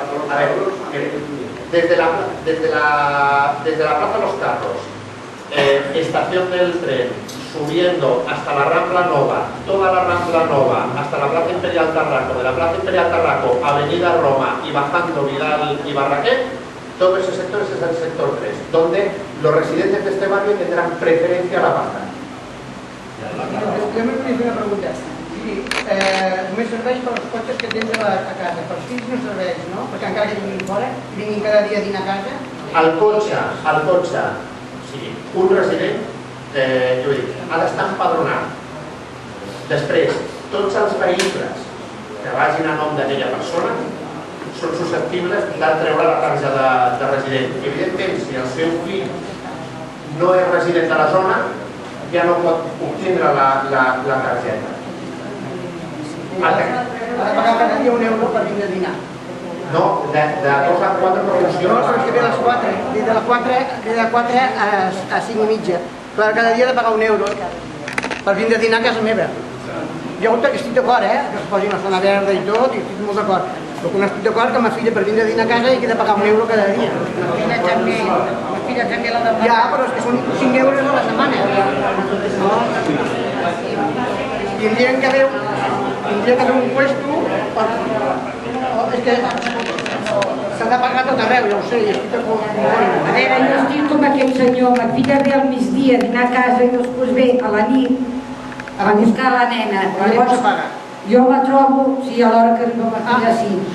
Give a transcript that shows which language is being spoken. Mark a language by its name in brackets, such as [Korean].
[Spanish] A ver, desde la Plaza de los Carros, estación del tren, subiendo hasta la Rambla Nova, toda la Rambla Nova, hasta la Plaza Imperial Tarraco, de la Plaza Imperial Tarraco, Avenida Roma y bajando Vidal y Barraquer, todo ese sector es el sector 3, donde los residentes de este barrio tendrán preferencia a la baja. [Catalan] Jo me volia fer una pregunta. Només serveix per als cotxes que tens a casa, per als fills no serveix, no? Perquè encara que vinguin fora, vinguin cada dia a dinar a casa. El cotxe, sí, un resident, jo dic, ha d'estar empadronat. Després, tots els vehicles que vagin a nom d'aquella persona són susceptibles de treure la targeta de resident. Evidentment, si el seu fill no és resident de la zona, ja no pot obtindre la targeta. Ha de pagar cada dia €1 per vindre a dinar. No, de 2 a 4 no funciona. No, és que ve a les 4, ve de les 4 a 5 i mitja. Clar, cada dia ha de pagar €1 per vindre a dinar a casa meva. Jo estic d'acord, que es posi una zona verda i tot, i estic molt d'acord. Però que no estic d'acord que ma filla per vindre a dinar a casa hi ha de pagar €1 cada dia. La filla també la demana. Ja, però és que són €5 a la setmana. No? Tindrien que haver un puesto per... És que s'ha de pagar tot arreu, ja ho sé, i estic d'acord. A veure, jo estic com aquell senyor, ma filla ve al migdia a dinar a casa i després ve a la nit a buscar la nena. Llavors paga. Jo la trobo, sí, a l'hora que arriba ma filla, sí.